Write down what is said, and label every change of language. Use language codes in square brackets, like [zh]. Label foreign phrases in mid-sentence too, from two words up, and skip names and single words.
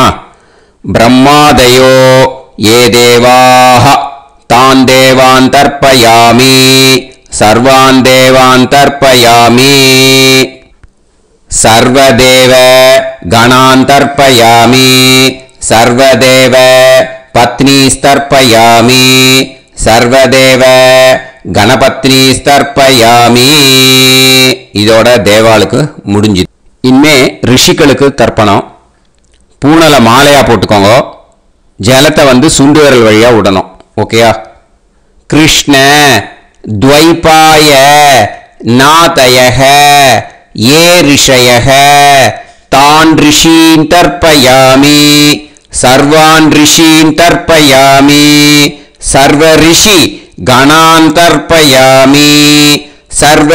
[sa] ब्रह्मादयो ये देवाः तान् देवान् तर्पयामि सर्वान् देवान् तर्पयामि सर्वदेव गणान् तर्पयामि सर्वदेव पत्नीस्तर्पयामि सर्वदेव गणपत्नीस्तर्पयामि. [ta] இதோட தேவாளுக்கு முடிஞ்சுது. இனிமே ரிஷிகளுக்கு தர்ப்பணம். பூனலை மாலையா போட்டுக்கோங்க. ஜலத்தை சுண்டு விரல் வழியா விடணும். ஓகேயா? [sa] கிருஷ்ண द्वैपाय नातयः ये ऋषयः तान् ऋषीन् तर्पयामि सर्वान् ऋषीन् तर्पयामि सर्व ऋषि गणान् तर्पयामि सर्व